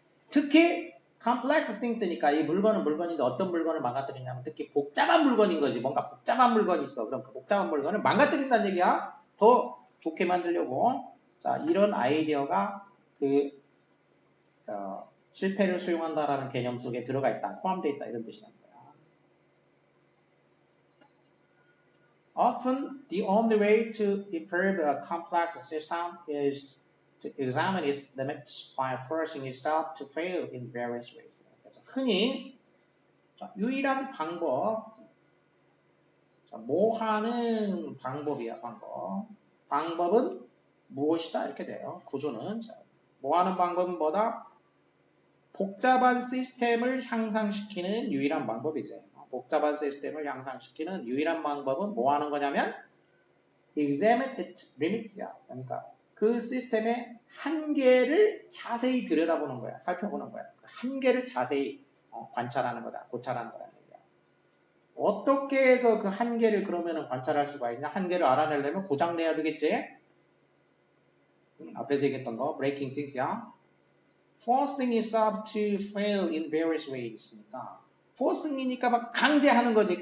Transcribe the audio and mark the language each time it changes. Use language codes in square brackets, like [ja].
[ko] 특히 complex things니까 이 물건은 물건인데 어떤 물건을 망가뜨리냐면 특히 복잡한 물건인 거지. 뭔가 복잡한 물건이 있어. 그럼 그 복잡한 물건을 망가뜨린다는 얘기야. 더 좋게 만들려고. 자, 이런 아이디어가 그 실패를 수용한다라는 개념 속에 들어가 있다. 포함되어 있다. 이런 뜻이 납니다. [en] Often the only way to improve a complex system is to examine its limits by forcing itself to fail in various ways. [ko] 그래서 흔히 유일한 방법, 뭐 하는 방법이야, 방법. 방법은 무엇이다 이렇게 돼요. 구조는 뭐 하는 방법은 뭐다? 복잡한 시스템을 향상시키는 유일한 방법이지. 복잡한 시스템을 향상시키는 유일한 방법은 뭐 하는 거냐면 examine its limits야. 그러니까 그 시스템의 한계를 자세히 들여다보는 거야. 살펴보는 거야. 그 한계를 자세히 관찰하는 거다. 고찰하는 거라는 얘기야. 어떻게 해서 그 한계를 그러면은 관찰할 수가 있냐? 한계를 알아내려면 고장내야 되겠지? 앞에서 얘기했던 거 breaking things야. [en] forcing itself to fail in various ways니까 forcing이니까 [ko] 막 강제하는 거지.